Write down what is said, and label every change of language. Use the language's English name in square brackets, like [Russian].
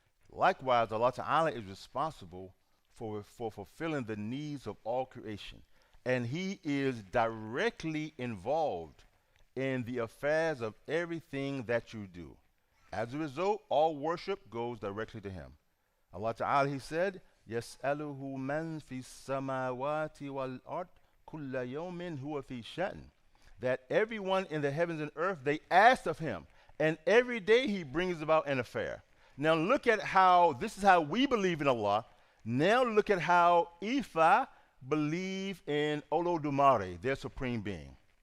[English] Likewise, Allah Ta'ala is responsible for fulfilling the needs of all creation. And he is directly involved in the affairs of everything that you do. As a result, all worship goes directly to him. Allah Ta'ala, he said, [Arabic] يَسْأَلُهُ مَنْ فِي السَّمَاوَاتِ وَالْأَرْضِ كُلَّ يَوْمٍ هُوَ فِي شَأْنٍ. [English] That everyone in the heavens and earth, they ask of him, and every day he brings about an affair. Now look at how, this is how we believe in Allah. Now look at how Ifa believe in Olodumare, their supreme being.